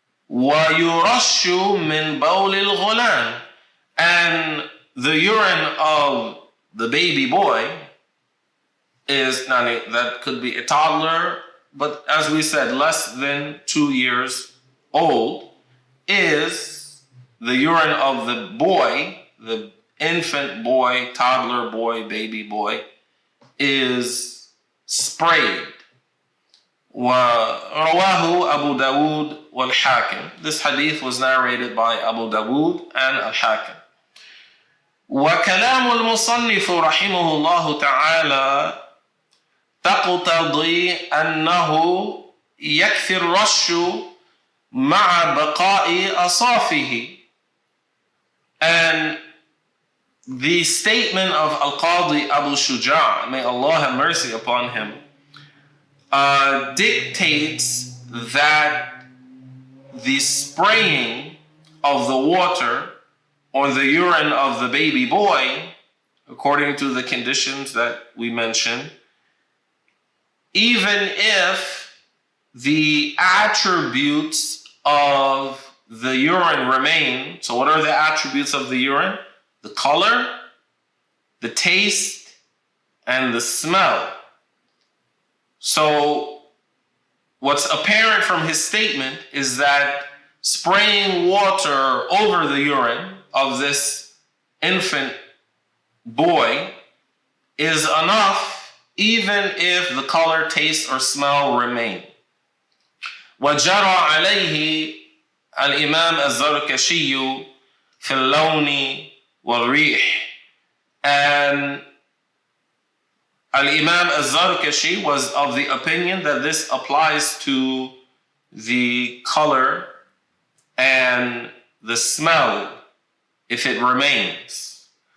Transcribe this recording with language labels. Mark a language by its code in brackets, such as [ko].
[ar] ويرش من بول الغلام, [en] and the urine of the baby boy is, that could be a toddler, but as we said, less than 2 years old, is the urine of the boy, the infant boy, toddler boy, baby boy, is sprayed. [ar] ورواه أبو داود والحاكم. [en] This hadith was narrated by Abu Dawood and Al-Hakim. [ar] وكلام المصنف رحمه الله تعالى تقتضي أنه يكفي الرش مع بقاء أصافه. [en] And the statement of Al-Qadi Abu Shuja, may Allah have mercy upon him, dictates that the spraying of the water on the urine of the baby boy, according to the conditions that we mentioned, even if the attributes of the urine remain. So what are the attributes of the urine? The color, the taste, and the smell. So what's apparent from his statement is that spraying water over the urine of this infant boy is enough, even if the color, taste, or smell remain. [ar] وجرى عليه الإمام الزركشي في اللون والريح. [en] And Al-Imam al-Zarkashi was of the opinion that this applies to the color and the smell if it remains.